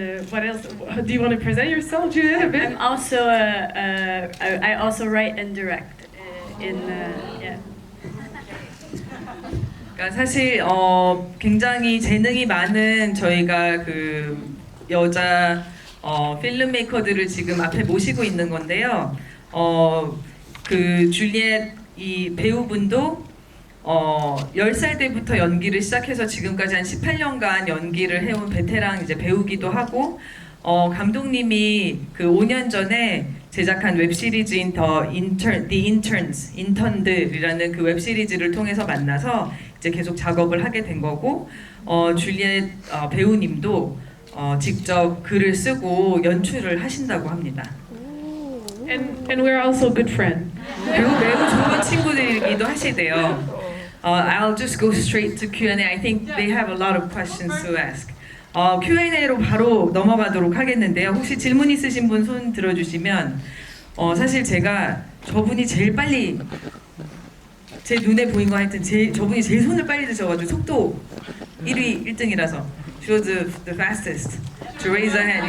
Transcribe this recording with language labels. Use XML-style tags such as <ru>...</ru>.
<en>What else? Do you want to present yourself, Juliette, a bit? I'm also I also write and direct yeah.</en> <ko>그러니까 사실 굉장히 재능이 많은 저희가 그 여자 필름메이커들을 지금 앞에 모시고 있는 건데요. 그 줄리엣 이 배우분도 10살 때부터 연기를 시작해서 지금까지 한 18년간 연기를 해온 베테랑 이제 배우기도 하고 감독님이 그 5년 전에 제작한 웹시리즈인 The Interns, 인턴들이라는 그 웹시리즈를 통해서 만나서 이제 계속 작업을 하게 된 거고 줄리엣 배우님도 직접 글을 쓰고 연출을 하신다고 합니다.</ko> <en>And we're also good friends.</en> <ko>그리고 매우 좋은 친구들이기도 하시대요.</ko> <en>I'll just go straight to Q&A. I think they have a lot of questions to ask.</en> <ko>Q&A로 바로 넘어가도록 하겠는데요. 혹시 질문 있으신 분 손 들어주시면 사실 제가 저분이 제일 빨리 제 눈에 보인 거 하여튼 저분이 제일 손을 빨리 드셔가지고 속도 1위 1등이라서</ko> <en>she was the fastest to raise her hand.</en>